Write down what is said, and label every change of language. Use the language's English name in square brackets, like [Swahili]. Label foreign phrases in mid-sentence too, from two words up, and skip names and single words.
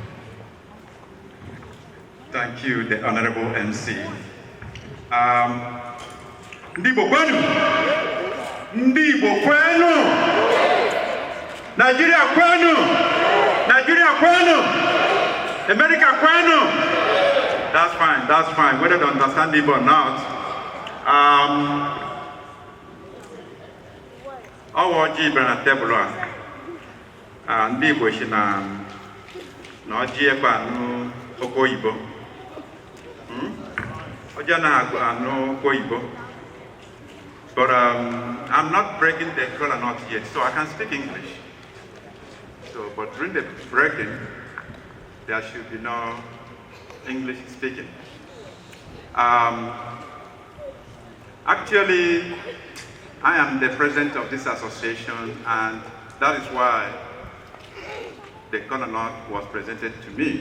[English] Thank you, the Honorable MC. [Igbo] Ndibo kwenu! Ndibo kwenu! Nigeria kwenu! Nigeria kwenu! America kwenu! [English] That's fine, that's fine. Whether they understand Igbo or not. [Igbo] Ọjị bịara na tebụl a. Ndị Igbo si na ọjị ekwe anụ oke oyibo. Ọjị anaghị anụ oke oyibo. [English] But I'm not breaking the kola nut yet, so I can speak English. So, but during the breaking, there should be no English speaking. Actually, I am the president of this association, and that is why the kola nut was presented to me.